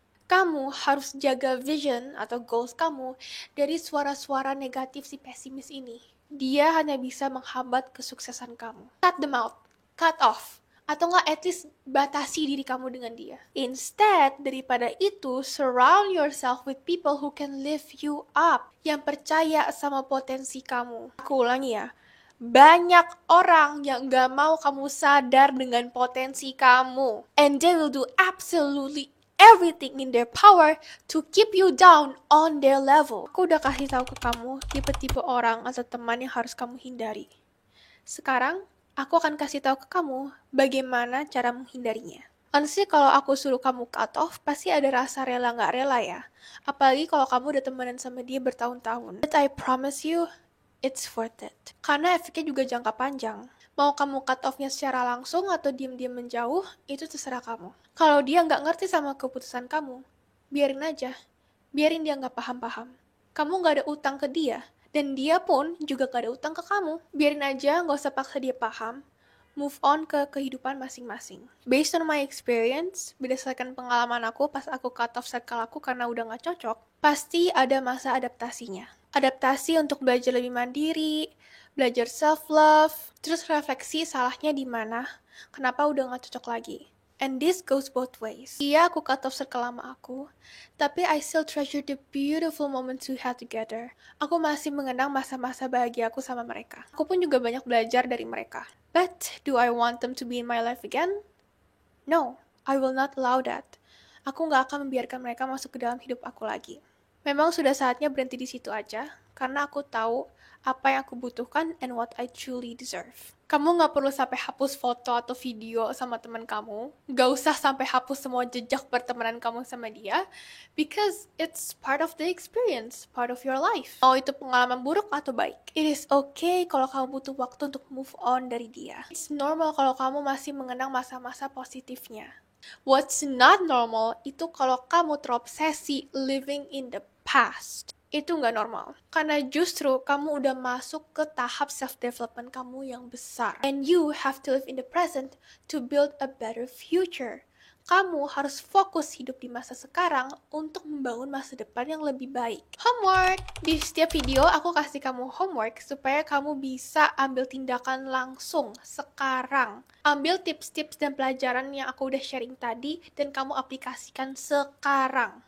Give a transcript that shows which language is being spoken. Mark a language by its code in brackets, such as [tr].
[id] Kamu harus jaga vision atau goals kamu dari suara-suara negatif si pesimis ini. Dia hanya bisa menghambat kesuksesan kamu. [en] Cut them out. Cut off. [id] Atau nggak [en] at least [id] batasi diri kamu dengan dia. [en] Instead, [id] daripada itu, [en] surround yourself with people who can lift you up. [id] Yang percaya sama potensi kamu. Aku ulangi ya. Banyak orang yang gak mau kamu sadar dengan potensi kamu. [en] And they will do absolutely everything in their power to keep you down on their level. [id] Aku udah kasih tahu ke kamu tipe-tipe orang atau teman yang harus kamu hindari. Sekarang, aku akan kasih tahu ke kamu bagaimana cara menghindarinya. Honestly, kalau aku suruh kamu cut off, pasti ada rasa rela gak rela ya. Apalagi kalau kamu udah temenan sama dia bertahun-tahun. [en] But I promise you, it's worth it. [id] Karena efeknya juga jangka panjang. Mau kamu cut off-nya secara langsung atau diam-diam menjauh, itu terserah kamu. Kalau dia nggak ngerti sama keputusan kamu, biarin aja. Biarin dia nggak paham-paham. Kamu nggak ada utang ke dia, dan dia pun juga nggak ada utang ke kamu. Biarin aja, nggak usah paksa dia paham. Move on ke kehidupan masing-masing. [en] Based on my experience, [id] berdasarkan pengalaman aku pas aku cut off circle aku karena udah nggak cocok, pasti ada masa adaptasinya. Adaptasi untuk belajar lebih mandiri, belajar self-love, terus refleksi salahnya di mana, kenapa udah gak cocok lagi. [en] And this goes both ways. [id] Iya, aku cut off circle lama aku, tapi [en] I still treasure the beautiful moments we had together. [id] Aku masih mengenang masa-masa bahagia aku sama mereka. Aku pun juga banyak belajar dari mereka. [en] But, do I want them to be in my life again? No, I will not allow that. [id] Aku gak akan membiarkan mereka masuk ke dalam hidup aku lagi. Memang sudah saatnya berhenti di situ aja, karena aku tahu apa yang aku butuhkan [en] and what I truly deserve. [id] Kamu gak perlu sampai hapus foto atau video sama teman kamu. Gak usah sampai hapus semua jejak pertemanan kamu sama dia, [en] because it's part of the experience, part of your life. [id] Mau itu pengalaman buruk atau baik. [en] It is okay [id] kalau kamu butuh waktu untuk move on dari dia. [en] It's normal [id] kalau kamu masih mengenang masa-masa positifnya. [en] What's not normal [id] itu kalau kamu terobsesi [en] living in the past. [id] Itu nggak normal. Karena justru kamu udah masuk ke tahap self-development kamu yang besar. [en] And you have to live in the present to build a better future. [id] Kamu harus fokus hidup di masa sekarang untuk membangun masa depan yang lebih baik. Homework! Di setiap video aku kasih kamu homework supaya kamu bisa ambil tindakan langsung sekarang. Ambil tips-tips dan pelajaran yang aku udah sharing tadi dan kamu aplikasikan sekarang.